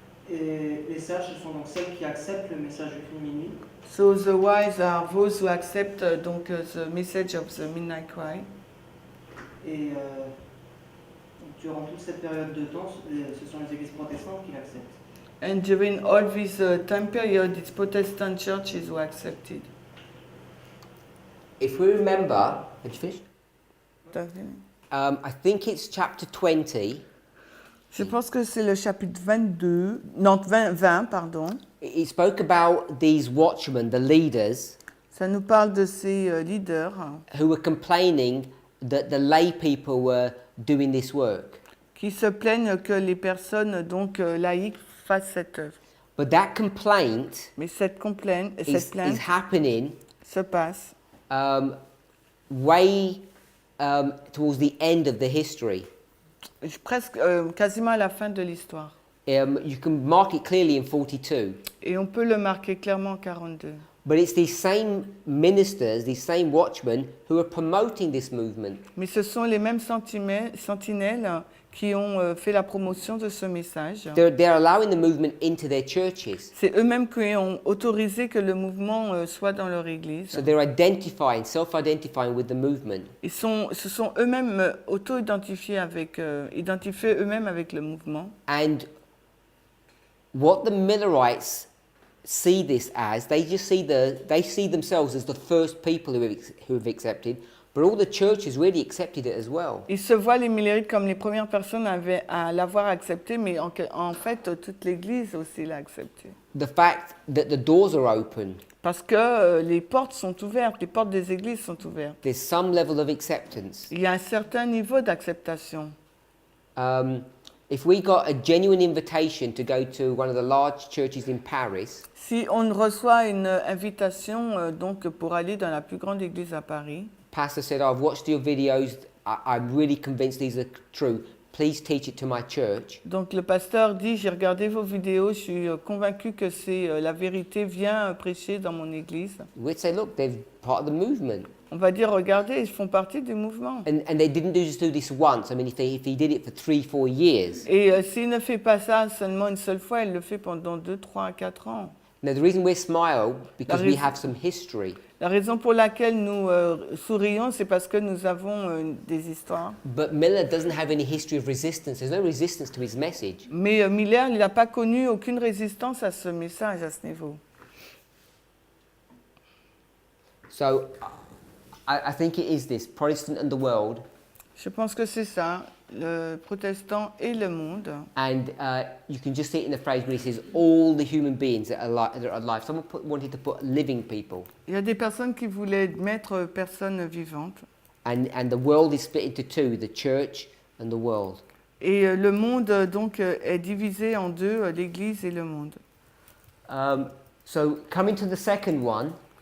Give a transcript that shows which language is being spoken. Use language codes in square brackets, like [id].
[fr] Et les sages, ce sont donc celles qui acceptent le message du cri de minuit. [en] So the wise are those who accept [fr] donc [en] the message of the Midnight Cry. [fr] Et donc, durant toute cette période de temps, ce sont les églises protestantes qui l'acceptent. [en] And during all this time period, it's Protestant churches who accept it. If we remember, had you finished? I think it's chapter 20. [fr] Je pense que c'est le chapitre 22, non 20, pardon. [en] It spoke about these watchmen, the leaders, [fr] Ça nous parle de ces leaders [en] who were complaining that the lay people were doing this work. [fr] qui se plaignent que les personnes donc laïques fassent cette œuvre. [en] But that complaint [fr] Mais cette plainte [en] is happening [fr] se passe [en] way towards the end of the history. [fr] presque quasiment à la fin de l'histoire. [en] You can mark it clearly in 42. [fr] Et on peut le marquer clairement en 42. [en] But it's these same ministers, these same watchmen, who are promoting this movement. [fr] Mais ce sont les mêmes sentinelles qui ont fait la promotion de ce message. [en] They're allowing the movement into their churches. [fr] C'est eux-mêmes qui ont autorisé que le mouvement soit dans leur église. [en] So they're identifying, self-identifying with the movement. [fr] Se sont eux-mêmes auto-identifiés identifiés eux-mêmes avec le mouvement. [en] And what the Millerites see this as, they see themselves as the first people who have accepted, but all the churches really accepted it as well. [fr] Ils se voient les Millerites comme les premières personnes à l'avoir accepté, mais en fait toute l'Église aussi l'a accepté. [en] The fact that the doors are open. [fr] Parce que les portes sont ouvertes, les portes des églises sont ouvertes. [en] There's some level of acceptance. [fr] Il y a un certain niveau d'acceptation. [en] If we got a genuine invitation to go to one of the large churches in Paris, [fr] Si on reçoit une invitation donc pour aller dans la plus grande église à Paris, [en] pastor said, I've watched your videos, I'm really convinced these are true, please teach it to my church. [fr] donc le pasteur dit, j'ai regardé vos vidéos, je suis convaincu que c'est la vérité, viens prêcher dans mon église. [en] We'd say, look, they're part of the movement. [fr] On va dire, regardez, ils font partie du mouvement. [en] And they didn't just do this once. I mean, if he did it for 3-4 years. [fr] Et s'il ne fait pas ça seulement une seule fois, il le fait pendant 2, 3, 4 ans. [en] Now, the reason we smile, because we have some history. [fr] La raison pour laquelle nous sourions, c'est parce que nous avons des histoires. [en] But Miller doesn't have any history of resistance. There's no resistance to his message. [fr] Mais Miller, il n'a pas connu aucune résistance à ce message, à ce niveau. [en] So, I think it is this, Protestant and the world. [fr] Je pense que c'est ça, le protestant et le monde. [en] And you can just see it in the phrase where he says, all the human beings that are alive. Someone wanted to put living people. [fr] Il y a des personnes qui voulaient mettre personnes vivantes. [en] And the world is split into two, the church and the world. [fr] Et le monde donc est divisé en deux, l'Église et le monde. [en] So coming to the second one.